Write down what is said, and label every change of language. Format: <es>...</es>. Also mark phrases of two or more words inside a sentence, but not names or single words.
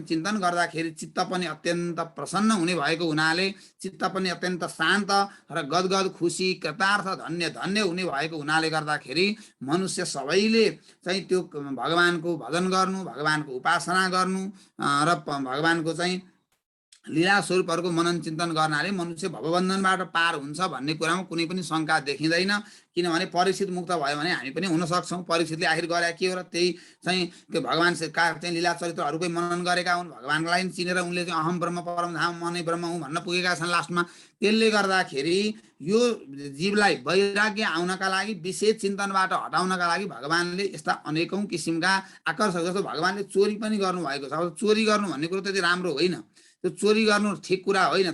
<ne>चिन्तन गर्दाखेरि चित्त पनि अत्यन्त प्रसन्न हुने भएको हुनाले, चित्त पनि अत्यन्त शान्त र गदगद खुसी कृतार्थ धन्य धन्य हुने भएको हुनाले गर्दाखेरि मनुष्य सबैले चाहिँ त्यो भगवानको भजन गर्नु, भगवानको उपासना गर्नु र भगवानको चाहिँ लीला स्वरूपहरूको मनन चिन्तन गर्नाले मनुष्य भवबन्धनबाट पार हुन्छ भन्ने कुरामा कुनै पनि शङ्का देखिँदैन। किनभने परीक्षित मुक्त भयो भने हामी पनि हुन सक्छौँ। परीक्षितले आखिर गरे के हो र त्यही चाहिँ त्यो भगवानका चाहिँ लीला चरित्रहरूकै मनन गरेका हुन्, भगवानलाई चिनेर उनले चाहिँ</ne> <sa>अहम ब्रह्म परम धाम</sa> <ne>म नै ब्रह्म हुँ भन्न पुगेका छन् लास्टमा। त्यसले गर्दाखेरि यो जीवलाई वैराग्य आउनका लागि, विशेष चिन्तनबाट हटाउनका लागि भगवानले यस्ता अनेकौँ किसिमका आकर्षक, जस्तो भगवानले चोरी पनि गर्नुभएको छ। अब चोरी गर्नु भन्ने कुरो त्यति राम्रो होइन, त्यो चोरी गर्नु ठिक कुरा होइन।</ne>